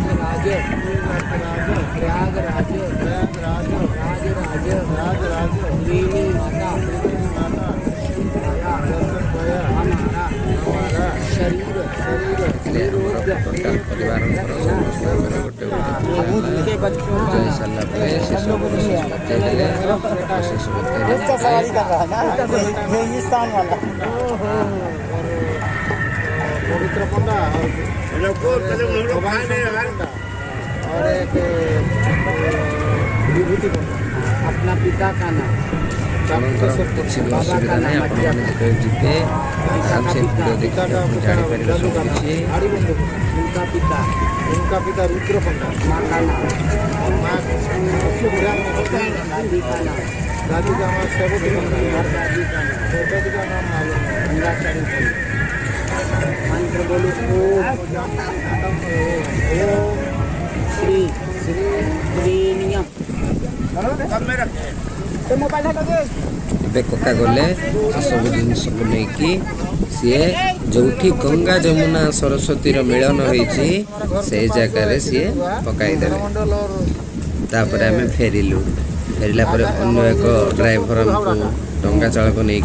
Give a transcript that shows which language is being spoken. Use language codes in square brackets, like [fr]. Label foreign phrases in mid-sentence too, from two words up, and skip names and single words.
[or] ଟୋଟାଲ ପରିବାରଙ୍କର ସମସ୍ତଙ୍କର ଗୋଟେ ପୂଜା ହେଇସାରିଲା ପରେ ଶେଷ ପ୍ରୋସେସ୍ ବତେଇଦେଲେ। ପ୍ରୋସେସ୍ ବତେଇଲେ [hi] पवित्र पंडा और एक विभूति पंडा अपना पिता का नाम। [or] କିଛି ବି ଅସୁବିଧା ନାହିଁ। ଆପଣମାନେ ଯେତେବେଳେ ଯିବେ ଆରାମସେ ଭିଡ଼ିଓ ଦେଖିକି ଜାଣିପାରିବେ ସବୁ କିଛି। [hi] उनका पिता रुद्र पंडा, माँ का नाम, माँ दादी का नाम, दादी का नाम सेवती पंडा, दादी का नाम, दादी का नाम गंगाचारी पंडा। मंत्र बोलो ओम श्री श्री प्रेनियम। [or] ଏବେ କକା ଗଲେ ସେସବୁ ଜିନିଷକୁ ନେଇକି ସିଏ ଯେଉଁଠି ଗଙ୍ଗା ଯମୁନା ସରସ୍ୱତୀର ମିଳନ ହେଇଛି ସେଇ ଜାଗାରେ ସିଏ ପକାଇଦେବେ। ତାପରେ ଆମେ ଫେରିଲା ପରେ ଅନ୍ୟ ଏକ ଡ୍ରାଇଭର ଆମକୁ ଡଙ୍ଗା ଚାଳକ ନେଇକି ଆସୁଛି।